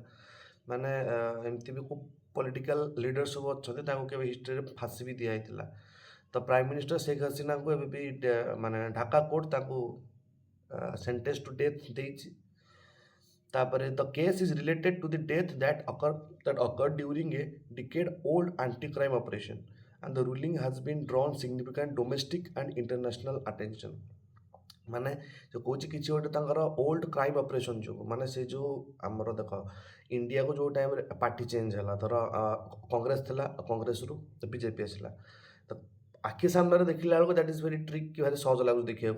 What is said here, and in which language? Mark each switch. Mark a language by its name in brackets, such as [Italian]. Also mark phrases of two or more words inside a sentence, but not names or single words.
[Odia] ମାନେ ଏମିତି ବି କେଉଁ [English] political leader [Odia] ସବୁ ଅଛନ୍ତି ତାଙ୍କୁ କେବେ ହିଷ୍ଟ୍ରିରେ ଫାଶୀ ବି ଦିଆହେଇଥିଲା। ତ [English] prime minister [Odia] ଶେଖ୍ ହସିନାଙ୍କୁ ଏବେ ବି ମାନେ ଢାକା କୋର୍ଟ ତାଙ୍କୁ [English] sentence to death [Odia] ଦେଇଛି। [English] ତାପରେ the case is related to the death that occurred during a decade old anti crime operation and the ruling has been drawn significant domestic and international attention। [Odia] ମାନେ ସେ କହୁଛି କିଛି ଗୋଟେ ତାଙ୍କର [English] old crime operation [Odia] ଯୋଗୁଁ, ମାନେ ସେ ଯେଉଁ ଆମର ଦେଖ ଇଣ୍ଡିଆକୁ ଯେଉଁ ଟାଇମ୍ରେ [English] party change [Odia] ହେଲା, ଧର କଂଗ୍ରେସ ଥିଲା, କଂଗ୍ରେସରୁ ବିଜେପି ଆସିଲା, ତ ଆଖି ସାମ୍ନାରେ ଦେଖିଲା ବେଳକୁ [English] that is very trick [Odia] କି ଭାରି ସହଜ ଲାଗୁଛି ଦେଖିବାକୁ।